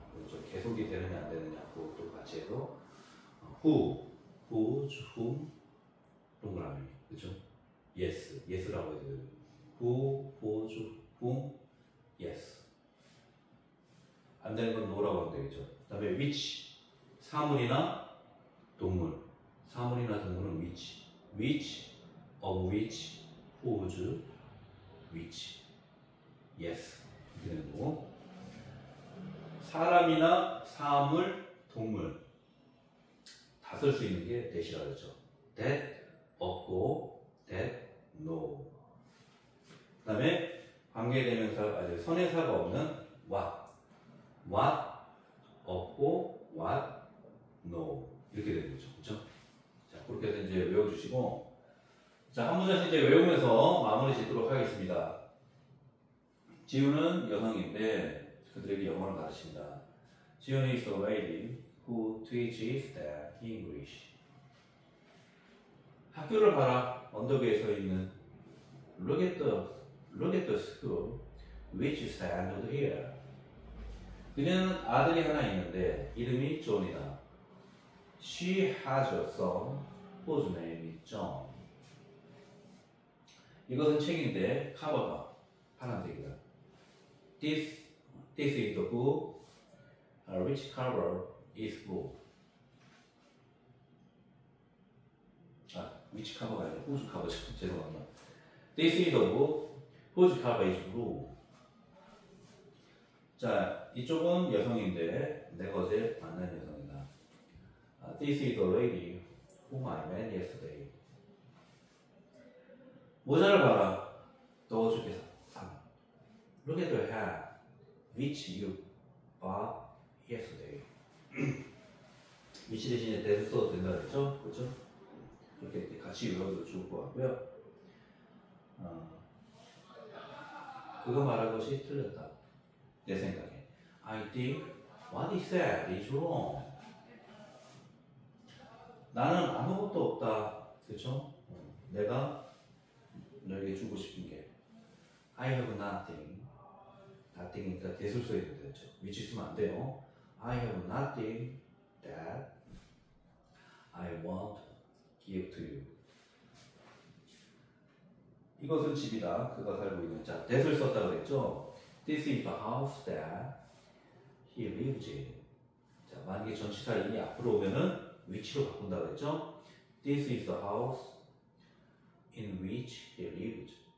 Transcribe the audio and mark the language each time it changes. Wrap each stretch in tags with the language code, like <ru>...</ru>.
<ko>그리고 좀 계속이 되느냐 안 되느냐 그것도 같이 해서 who, whose, whom 동그라미 그렇죠? yes, yes라고 해야 돼요.</ko> <en>who, whose, whom, yes.</en> <ko>안 되는 건 no라고 하면 되겠죠. 그 다음에 which, 사물이나 동물. 사물이나 동물은</ko> <en>which, which, of which, whose, which, yes.</en> <ko>이렇게 되는 거고. 사람이나 사물, 동물 다 쓸 수 있는 게 that이라고 했죠.</ko> <en>that,</en> <ko>없고,</ko> <en>that, no.</en> <ko>그 다음에 관계대명사, 선행사가 없는 what, 없고, what, no. 이렇게 되는 거죠. 그렇죠? 자, 그렇게 해서 이제 외워주시고, 자, 한 문장씩 이제 외우면서 마무리 짓도록 하겠습니다. 지우는 여성인데 그들에게 영어를 가르칩니다. 지우는</ko> <en>is a lady who teaches them English.</en> <ko>학교를 봐라. 언덕 위에 서 있는</ko> <en>look at the school which is standing here.</en> <ko>그녀는 아들이 하나 있는데 이름이 존이다.</ko> <en>She has a son whose name is John.</en> <ko>이것은 책인데 커버가 파란색이다.</ko> <en>This is the book. Which cover is blue? which cover</en> <ko>가 아니라</ko> <en>whose cover</en> <ko>죠. 죄송합니다.</ko> <en>This is the book. Whose cover is blue?</en> <ko>자, 이쪽은 여성인데 내가 어제 만난 여성이다.</ko> <en>This is the lady whom I met yesterday.</en> <ko>모자를 봐라. 너 어저께 산.</ko> <en>Look at the hat which you bought yesterday.</en> <ko>which 대신에 that을 써도 된다 그랬죠? 그렇죠? 이렇게 같이 외워도 좋을 것 같고요. 그거 말한 것이 틀렸다. 내 생각에.</ko> <en>I think what he said is wrong.</en> <ko>나는 아무것도 없다. 그쵸? 내가 너에게 주고 싶은 게</ko> <en>I have nothing.</en> <ko>nothing이니까 that을 써야 된다 했죠. which 쓰면 안 돼요.</ko> <en>I have nothing that I want to give to you.</en> <ko>이것은 집이다. 그가 살고 있는. 자, that을 썼다 그랬죠.</ko> <en>This is the house that he lives in.</en> <ko>자, 만약에 전치사인이 앞으로 오면은 which로 바꾼다 그랬죠.</ko> <en>This is the house in which he lives.</en>